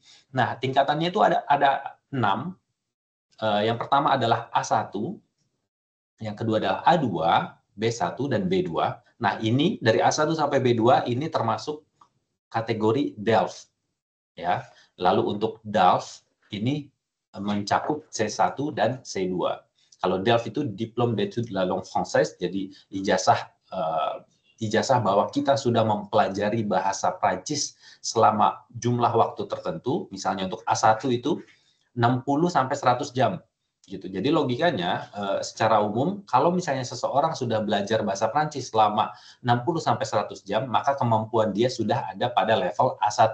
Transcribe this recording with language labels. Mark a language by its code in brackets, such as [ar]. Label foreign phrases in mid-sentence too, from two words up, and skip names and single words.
[id] Nah, tingkatannya itu ada 6. Yang pertama adalah A1, yang kedua adalah A2, B1, dan B2. Nah, ini dari A1 sampai B2 ini termasuk kategori DELF. Ya. Lalu untuk DELF ini mencakup C1 dan C2. Kalau DELF itu [fr] Diplôme d'études de la langue française, [id] jadi ijazah bahwa kita sudah mempelajari bahasa Prancis selama jumlah waktu tertentu. Misalnya untuk A1 itu 60 sampai 100 jam gitu. Jadi logikanya secara umum kalau misalnya seseorang sudah belajar bahasa Prancis selama 60 sampai 100 jam, maka kemampuan dia sudah ada pada level A1.